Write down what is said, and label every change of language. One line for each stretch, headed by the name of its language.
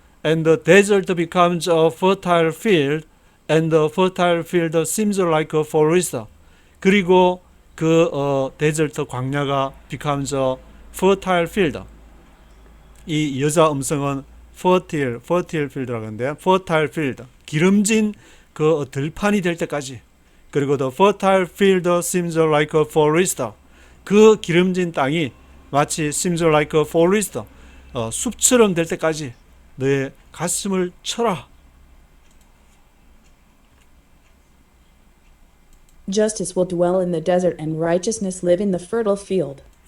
English: And the desert becomes a fertile field, and the fertile field seems like a forest.
Korean: 그리고 데절트 광야가
English: becomes a fertile field.
Korean: 이 여자 음성은
English: fertile field
Korean: 라고 하는데, fertile field, 기름진 그 들판이 될 때까지. 그리고
English: the fertile field seems like a forest.
Korean: 그 기름진 땅이 마치
English: seems like a forest,
Korean: 숲처럼 될 때까지 너의 가슴을 쳐라.
English: Justice will dwell in the desert, and righteousness live in the fertile field.